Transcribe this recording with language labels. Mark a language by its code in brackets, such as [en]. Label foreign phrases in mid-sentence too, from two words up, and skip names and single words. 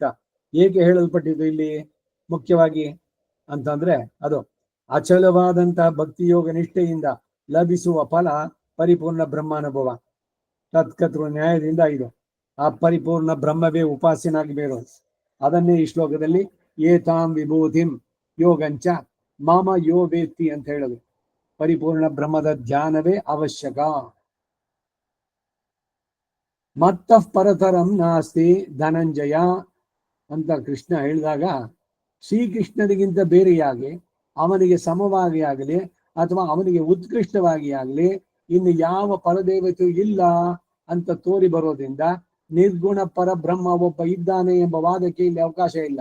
[kn] ಏಕೆ ಹೇಳಲ್ಪಟ್ಟಿದ್ದು ಇಲ್ಲಿ ಮುಖ್ಯವಾಗಿ ಅಂತಂದ್ರೆ, ಅದು ಅಚಲವಾದಂತಹ ಭಕ್ತಿಯೋಗ ನಿಷ್ಠೆಯಿಂದ ಲಭಿಸುವ ಫಲ ಪರಿಪೂರ್ಣ ಬ್ರಹ್ಮಾನುಭವ. ತತ್ಕತೃ ನ್ಯಾಯದಿಂದ ಇದು ಆ ಪರಿಪೂರ್ಣ ಬ್ರಹ್ಮವೇ ಉಪಾಸ್ಯನಾಗಿ ಬೇರು. ಅದನ್ನೇ ಈ ಶ್ಲೋಕದಲ್ಲಿ [sa] ಏತಾಂ ವಿಭೂತಿಂ ಯೋಗಂಚ ಮಾಮ ಯೋ ವೇತ್ತಿ [kn] ಅಂತ ಹೇಳೋದು. ಪರಿಪೂರ್ಣ ಬ್ರಹ್ಮದ ಧ್ಯಾನವೇ ಅವಶ್ಯಕ. [sa] ಮತ್ತಃ ಪರತರಂ ನಾಸ್ತಿ ಧನಂಜಯ [kn] ಅಂತ ಕೃಷ್ಣ ಹೇಳಿದಾಗ, ಶ್ರೀಕೃಷ್ಣನಿಗಿಂತ ಬೇರೆಯಾಗಿ, ಅವನಿಗೆ ಸಮವಾಗಿ ಆಗಲಿ ಅಥವಾ ಅವನಿಗೆ ಉತ್ಕೃಷ್ಟವಾಗಿ ಆಗಲಿ ಇನ್ನು ಯಾವ ಪರದೇವತೆಯೂ ಇಲ್ಲ ಅಂತ ತೋರಿ ಬರೋದ್ರಿಂದ ನಿರ್ಗುಣ ಪರಬ್ರಹ್ಮ ಒಬ್ಬ ಇದ್ದಾನೆ ಎಂಬ ವಾದಕ್ಕೆ ಇಲ್ಲಿ ಅವಕಾಶ ಇಲ್ಲ.